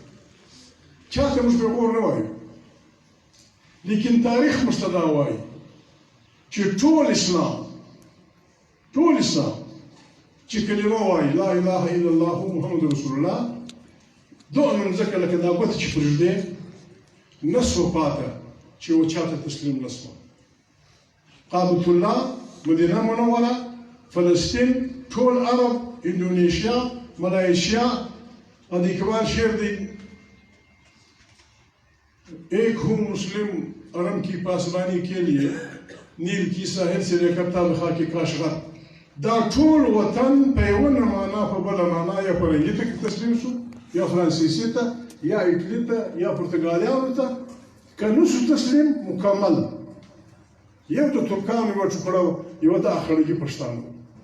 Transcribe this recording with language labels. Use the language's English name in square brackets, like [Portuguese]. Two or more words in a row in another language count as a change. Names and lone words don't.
[Pashto] چاته موږ پیغور نه وایو، لیکن تاریخ موږ ته دا وایي چې ټول اسلام چې کلمه وایي [Arabic] لا اله الا الله محمد رسول الله، [Pashto] دغه مځکه لکه دا ګوته چې پرېږدې نه سوه پاته چې یو چاته تسلیم نه سوه. کعبة الله، مدینه منوره، فلسطین، ټول عرب، اندونیشیا، ملایشیا. اور اقبال شعر دی، [Urdu] ایک ہوں مسلم عرب کی پاسبانی کے لیے نیل کی ساحل سے لے کر تابخا کی کاشغر. [Pashto] دا ټول وطن په یوه نه معنا په بله معنا یا فرنګي ته تسلیم شو، یا فرانسیسي ته، یا ایټلي ته، یا پرتګالیانو ته. که نه شو تسلیم مکمل، یو د ترکانو یوه ټوکړه وه، یوه د اخړګي پښتانه وه.